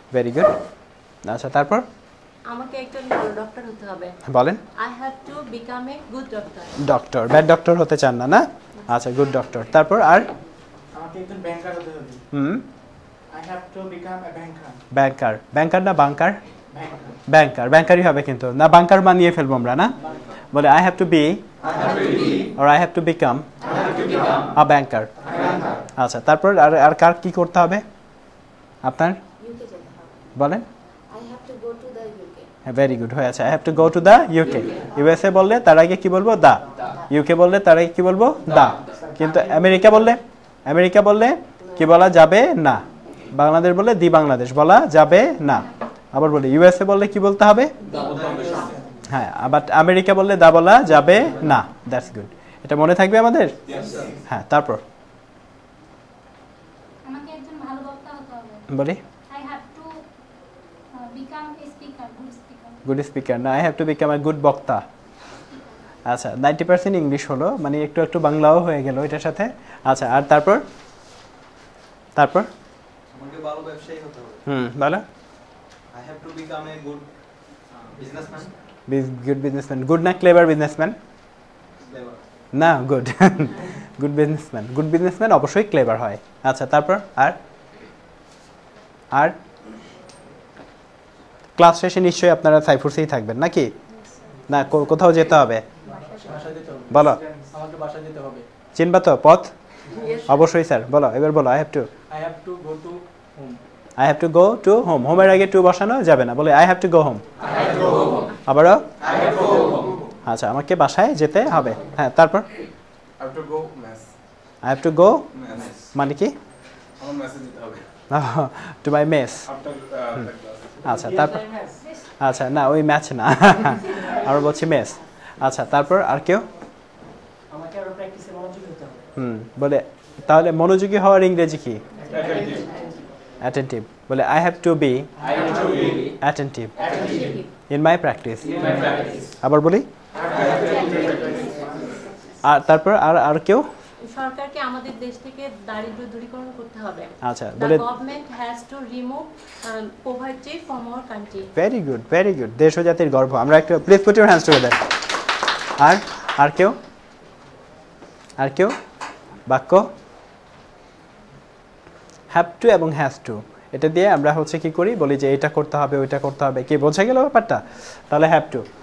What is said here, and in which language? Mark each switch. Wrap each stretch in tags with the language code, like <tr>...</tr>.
<bn>Very good. আচ্ছা তারপর আমাকে একজন ভালো ডক্টর হতে হবে। বলেন</bn> <en>I have to become a good doctor।</en> <bn>Doctor, bad doctor হতে চান না, না? আচ্ছা গুড ডক্টর। তারপর আর আমাকে একজন ব্যাংকার হতে হবে।</bn> <en>I have to become a banker।</en> <bn>ব্যাংকার না বাংকার? ব্যাংকারই হবে কিন্তু না, বাংকার বানিয়ে ফেলবো আমরা, না? বলে I have to be or I have to become a banker। আচ্ছা তারপর আর কার কি করতে হবে আপনার? UK যেতে হবে। বলেন</bn> <en>I have to go to the UK।</en> <bn>Very good হয়ে আছে।</bn> <en>I have to go to the UK।</en> <bn>USA বললে তার আগে কি বলবো? দা। ইউকে বললে তার আগে কি বলবো? দা। কিন্তু আমেরিকা বললে কি বলা যাবে না। বাংলাদেশ বললে দি বাংলাদেশ বলা যাবে না। আবার বলি ইউএসএ বললে কি বলতে হবে? হ্যাঁ, আবার আমেরিকা বললে দা বলা যাবে না। That's good. এটা মনে থাকবে আমাদের? হ্যাঁ তারপর আমাকে একজন ভালো বক্তা হতে হবে। বলি</bn> <en>I have to become a speaker, good speaker না, I have to become a good বক্তা।</en> <bn>আচ্ছা 90% ইংলিশ হলো, মানে একটু বাংলাও হয়ে গেল এটার সাথে। আচ্ছা আর তারপর আমাকে ভালো ব্যবসায়ী হতে হবে। বলো</bn> <en>I have to become a good businessman। Good businessman. Good না clever businessman? না good.</en> <bn>গুড বিজনেসম্যান অবশ্যই ক্লেভার হয়। আচ্ছা তারপর আর ক্লাস শেষে নিশ্চয়ই আপনারা সাইফুরসেই থাকবেন নাকি? না কোথাও যেতে হবে? বলো আমাকে বাসা যেতে হবে। চিনবা তো পথ? অবশ্যই স্যার। বলো এবার বলো</bn> <en>I have to go to home। I have to go to home।</en> <bn>হোমের আগে টু বসানো যাবে না, বলে</bn> <en>I have to go home।</en> <bn>আবারও আচ্ছা আমাকে বাসায় যেতে হবে। হ্যাঁ তারপর</bn> <en>I have to go mess।</en> <bn>I have to go মানে কি? আমার মেসেজ দিতে হবে</bn> <en>to my mess।</en> <bn>আচ্ছা তারপর আচ্ছা না ওই ম্যাচ না, আর বলছি মেস। আচ্ছা তারপর আর কেউ? আমাকে আরো প্র্যাকটিসে মনোযোগী হতে হবে। বলে তাহলে মনোযোগী হওয়ার ইংরেজি কি? অ্যাটেন্টিভ।</bn> <en>বলে I have to be attentive in my practice।</en> <bn>আবার বলি আর তারপর আর কেউ? সরকারকে আমাদের দেশ থেকে দারিদ্র্য দূরীকরণ করতে হবে। আচ্ছা</bn> <en>The government has to remove poverty from our country।</en> <bn>Very good. দেশ ও জাতির গর্ব। আমরা একটু</bn> <en>Please put your hands together.</en> <bn>আর কেউ বাক্য? হ্যাভ টু এবং হ্যাজ টু এটা দিয়ে আমরা হচ্ছে কি করি বলি যে এটা করতে হবে ওইটা করতে হবে, কি বোঝা গেল ব্যাপারটা? তাহলে হ্যাভ টু।</bn>